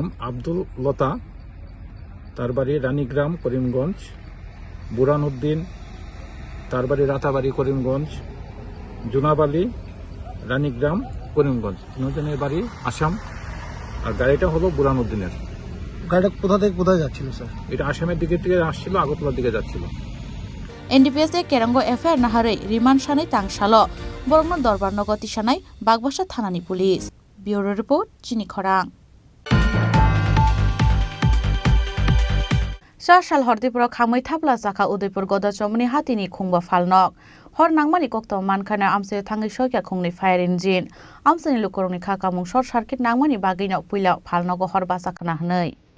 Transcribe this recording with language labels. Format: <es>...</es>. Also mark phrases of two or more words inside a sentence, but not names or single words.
<bn>আব্দুল লতা তার বাড়ি রানীগ্রাম করিমগঞ্জ বুরহান উদ্দিন তার বাড়ি রাতাবাড়ি করিমগঞ্জ জুনাব আলী রানীগ্রাম করিমগঞ্জ 3 জনের বাড়ি আসাম আর গাড়িটা হলো বুরহান উদ্দিনের গাড়িটা কোথা থেকে কোথায় যাচ্ছিল স্যার এটা আসামের দিকে আসছিল আগরতলার দিকে যাচ্ছিল</bn> <trp>NDPS e kerango FIR naharei riman sanai tangsalo borokno dorbar nogoti sanai bagbasa thanani</trp> <en>police bureau report</en> <trp>Chini Khorang Sal Tripura khamai thapla jaka Udaipur goda chomni hatini khungba falnok hor nangmani koktom mankhana amse thangai soika khungni</trp> <en>fire engine</en> <trp>amsani lukoroni khakamung</trp> <en>short circuit</en> <trp>nangmani bagina puila falnogo hor basa khana hnai</trp>